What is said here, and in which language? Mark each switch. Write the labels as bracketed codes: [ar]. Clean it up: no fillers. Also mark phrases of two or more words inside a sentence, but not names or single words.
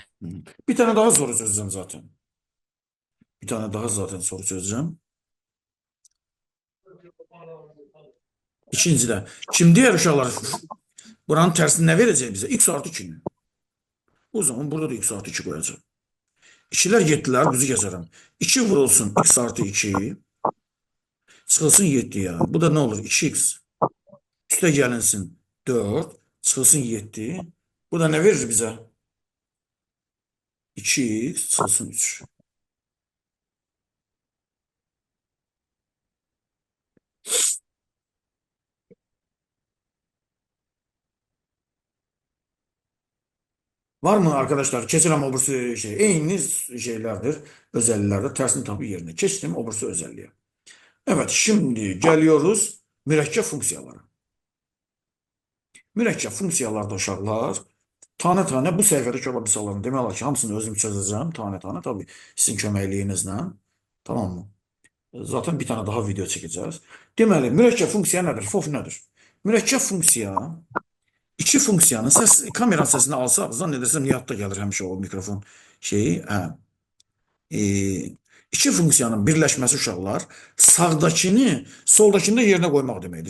[tr] Bir tane daha soru çözeceğim zaten. Bir tane daha zaten soru çözeceğim. İkinci de. Şimdi diğer uşaqlar buranın tersini ne verecek bize? X artı 2. O zaman burada da x artı 2 koyacağım. [az] İkilər getdilər, düzü gəzərəm. 2 vurulsun x artı 2. Çıxılsın 7'ya. Bu da ne olur? 2x. Üstə gəlinsin 4. Çıxılsın 7. [tr] Bu da ne verir bize? 2x çıxılsın 3. Var mı arkadaşlar? [az] Keçirəm obursu şey. Eyni şeylerdir. Özelliklerdir. Tersini tabi yerine. [tr] Keçtim obursu özelliğe. Evet, şimdi geliyoruz mürekkep funksiyalara. [az] Mürekkep funksiyalarda uşaqlar tane bu səhifədə olan misalların demək olar ki, hamısını özüm çözəcəm, tane tabii sizin köməkliyinizlə. [tr] Tamam mı? Zaten bir tane daha video çəkəcəz. [az] Deməli, mürekkep funksiya nədir? FOF nədir? Mürekkep funksiya iki funksiyanın kameranın səsini alsaq, zannedersem Nihatda gəlir həmişə o mikrofon. şeyi, hə, e, iki funksiyanın birləşməsi uşaqlar sağdakını soldakını da yerinə qoymaq deməkdir.